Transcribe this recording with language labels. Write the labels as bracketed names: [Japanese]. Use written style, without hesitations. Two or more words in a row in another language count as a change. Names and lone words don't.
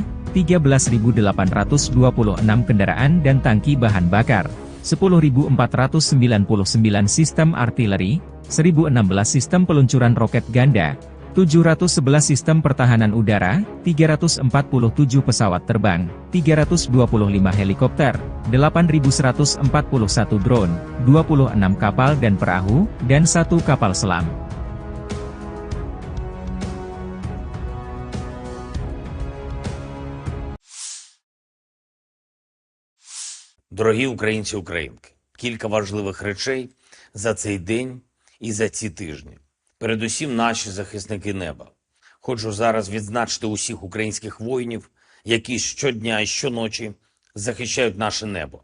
[Indonesian] 13.826 kendaraan dan tangki bahan bakar, 10.499 sistem artileri, 1.016 sistem peluncuran roket ganda, 711 sistem pertahanan udara, 347 pesawat terbang, 325 helikopter, 8.141 drone, 26 kapal dan perahu, dan 1 kapal selam. [Ukrainian] Дорогі українці і українки, кілька важливих речей за цей день і за ці тижні. Передусім наші захисники неба. Хочу зараз відзначити усіх українських воїнів, які щодня і щоночі захищають наше небо.